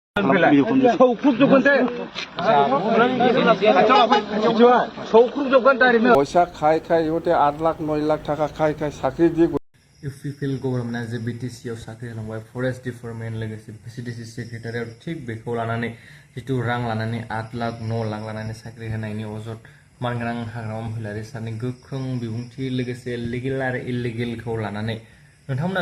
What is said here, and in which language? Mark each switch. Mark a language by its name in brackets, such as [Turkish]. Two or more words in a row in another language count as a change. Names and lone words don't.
[Bangla] পয়সা খাই খাই ইহতে 8 লাখ 9 লাখ টাকা খাই খাই চাকরি দিয়ে [Bodo] UPPL गभर्नमेन्टआ जे BTC आव साख्रि होलांबाय [English] forest department [Bodo] लोगोसे VCDC सेक्रेटारियाव थिग बेखौ लानानै जितु रां लानानै 8 लाख 9 लाख लानानै साख्रि होनायनि अजद मानगोनां हाग्रामा महिलारि सारनि गोख्रों बिबुंथि लोगोसे लिगेल आरो इलिगेलखौ लानानै नोंथांमोना